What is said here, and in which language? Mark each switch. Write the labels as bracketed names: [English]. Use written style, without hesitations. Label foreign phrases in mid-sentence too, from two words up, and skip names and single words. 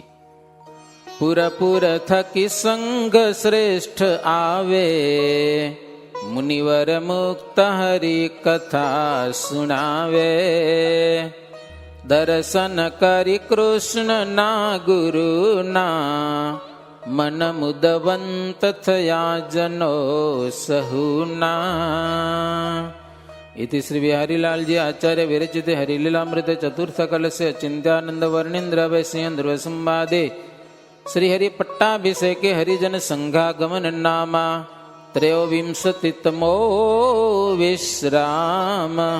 [Gujarati] પુરપુર થકી સંઘ શ્રેષ્ઠ આવે, મુનિવર મુક્ત હરિ કથા સુણાવે. દર્શન કરી કૃષ્ણ ના ગુરુ ના, મન મુદવંત થયા જનો સહુના. [Sanskrit] इति श्री बिहारीलालजी आचार्य विरचिते हरिलीलामृते चतुर्थ कलशे चिंत्यानंद वर्णेन्द्र वैश्य ध्रुव संवादे श्री हरि पट्टाभिषेके हरिजन संघागमन नामा त्रयोविंशतितमो विश्राम.